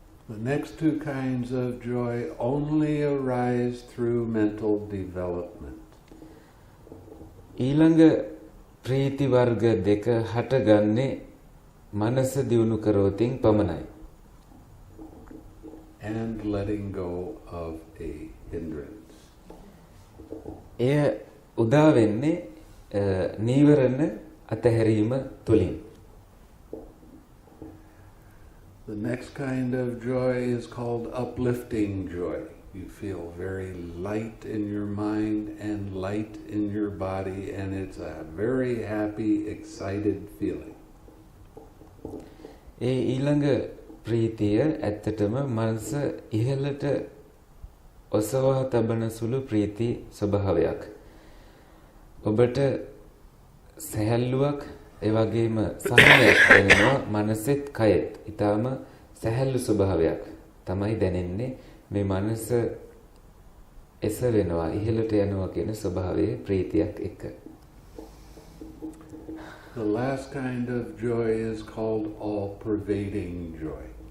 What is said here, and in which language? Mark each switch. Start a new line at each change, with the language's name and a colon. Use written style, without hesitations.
English: The next 2 kinds of joy only arise through mental development.
Sinhala: ඊළඟ ප්‍රීති වර්ග දෙක හටගන්නේ මනස දියුණු කරවතින් පමණයි.
English: And letting go of a hindrance.
Sinhala: එය උදා වෙන්නේ නීවරණ අතහැරීම තුලින්.
English: The next kind of joy is called uplifting joy. You feel very light in your mind and light in your body, and it's a very happy, excited feeling.
Sinhala: ඒ ඊළඟ ප්‍රීතිය ඇත්තටම මනස ඉහළට ඔසවා තබන සුළු ප්‍රීති ස්වභාවයක්. ඔබට සැහැල්ලුවක් ඒ වගේම සහනයක් දැනෙනවා මනසෙත් කයෙත්. ඊටාම සැහැල්ලු ස්වභාවයක් තමයි දැනෙන්නේ මේ මනස එස වෙනවා ඉහළට යනවා කියන ස්වභාවයේ ප්‍රීතියක් එක්ක.
English: The last kind of joy is called all-pervading joy.